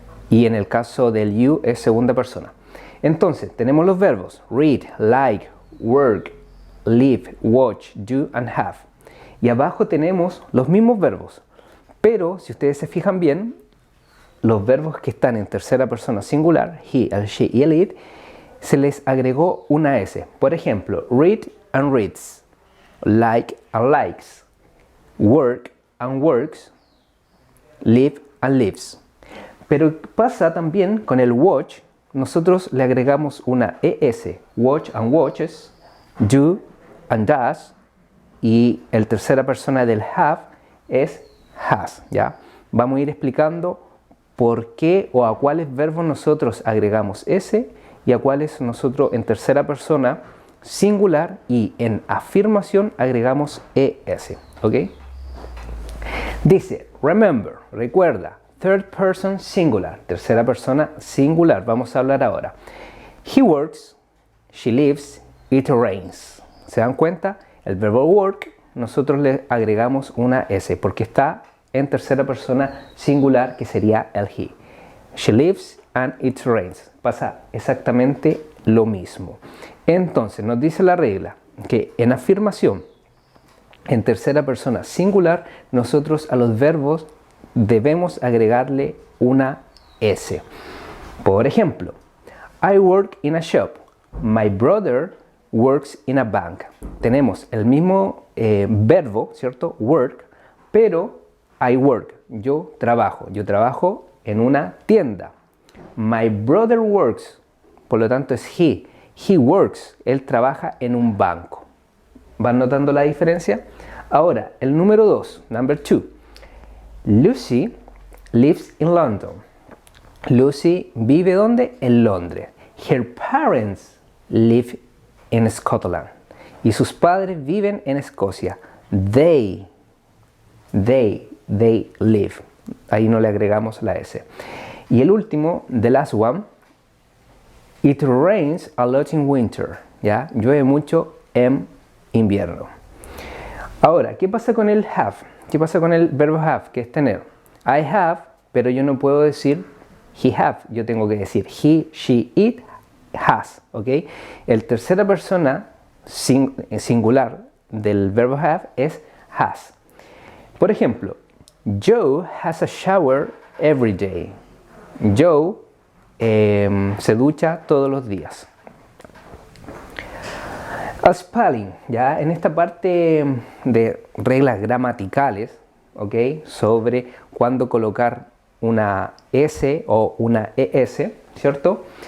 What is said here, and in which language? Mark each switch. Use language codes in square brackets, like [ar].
[es] Y en el caso del you es segunda persona. Entonces, tenemos los verbos read, like, work, live, watch, do and have. Y abajo tenemos los mismos verbos, pero si ustedes se fijan bien, los verbos que están en tercera persona singular, he, el she y el it, se les agregó una S. Por ejemplo, [en] read and reads, like and likes, work and works, live and lives. [es] Pero pasa también con el watch, nosotros le agregamos una ES, [en] watch and watches, do and does, [es] y el tercera persona del have es has, ¿ya? Vamos a ir explicando por qué o a cuáles verbos nosotros agregamos S y a cuáles nosotros en tercera persona singular y en afirmación agregamos ES, ¿ok? Dice, remember, recuerda, [en] third person singular, [es] tercera persona singular, vamos a hablar ahora. [en] He works, she lives, it rains. [es] ¿Se dan cuenta? El verbo work nosotros le agregamos una S porque está en tercera persona singular, que sería el he. [en] She lives and it rains. [es] Pasa exactamente lo mismo. Entonces nos dice la regla que en afirmación, en tercera persona singular, nosotros a los verbos debemos agregarle una S. Por ejemplo, [en] I work in a shop. My brother works in a bank. [es] Tenemos el mismo verbo, ¿cierto? Work, pero [en] I work, [es] yo trabajo en una tienda. [en] My brother works, [es] por lo tanto es he. [en] He works, [es] él trabaja en un banco. ¿Van notando la diferencia? Ahora, el número 2, [en] number 2. Lucy lives in London. [es] Lucy vive ¿dónde? En Londres. [en] Her parents live in Scotland. [es] Y sus padres viven en Escocia. [en] They live. [es] Ahí no le agregamos la S. Y el último, [en] the last one, it rains a lot in winter, ¿ya? [es] Llueve mucho en invierno. Ahora, ¿qué pasa con el have? ¿Qué pasa con el verbo have, que es tener? [en] I have, [es] pero yo no puedo decir [en] he have, [es] yo tengo que decir [en] he, she, it, has, [es] ¿ok? El tercera persona singular del verbo have es has. Por ejemplo, [en] Joe has a shower every day. [es] Joe se ducha todos los días. A spelling, ya en esta parte de reglas gramaticales, ¿ok? Sobre cuándo colocar una S o una ES, ¿cierto?